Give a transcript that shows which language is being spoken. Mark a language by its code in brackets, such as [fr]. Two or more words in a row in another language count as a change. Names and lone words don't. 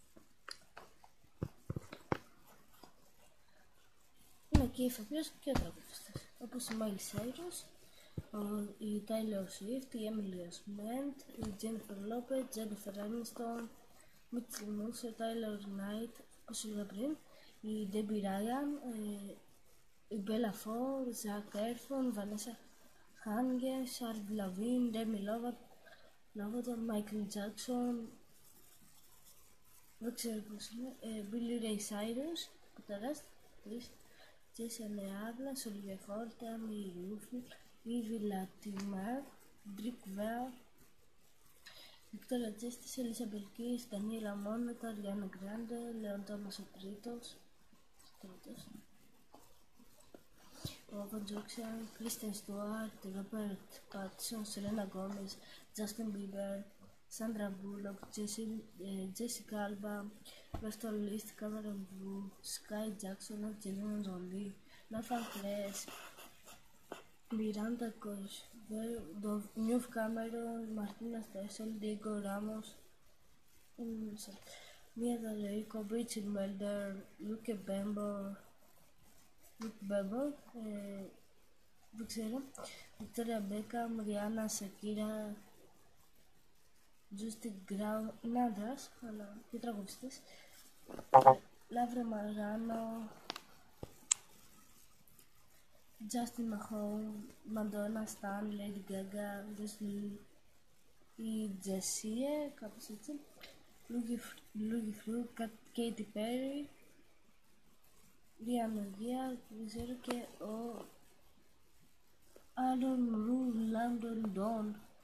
[el] Είναι και ηθοποιός και τραγουδιστές, όπως η Miley Cyrus, η Taylor Swift, η Emily Osment, η Jennifer Lopez, Jennifer Aniston, Mitchell Mercer, Tyler Knight, όπως σου είπα πριν, η Debbie Ryan, η Bella Ford, Zac Efron, Vanessa Hudgens, Avril Lavigne, Demi Lovato, Michael Jackson, δεν ξέρω πώς είναι, Billy Ray Cyrus, κουταράς, Jason Eagles, Olivia Colman, Mia Ruffin, Ivy Latimer, Drake Bell, Victoria Justice, Elizabeth Keys, Daniela Moneta, Ariana Grande, Leon Thomas ο τρίτος, Michael Jackson, Kristen Stewart, Robert Pattinson, Selena Gomez, Justin Bieber, Sandra Bullock, Jessica Alba, Weston List, Cameron Blue, Sky Jackson, Angelina Jolie, Nathan Kress, Miranda Cosgrove, Newt Cameron, Martina Stessel, Diego Ramos, Mia D'Alerico, Bridget Melder, Luke Bembo, δεν ξέρω, Victoria Beckham, Rihanna, Shakira, Justin Grau, είναι άντρας, αλλά και τραγουδιστής, Λαύρα Μαράνο, Justin Mahone, Madonna Stan, Lady Gaga, Leslie, η Jessie, κάπως έτσι, Louis Fruit, Katy Perry, Rihanna Gia, δεν ξέρω, και ο Aaron Landon Don.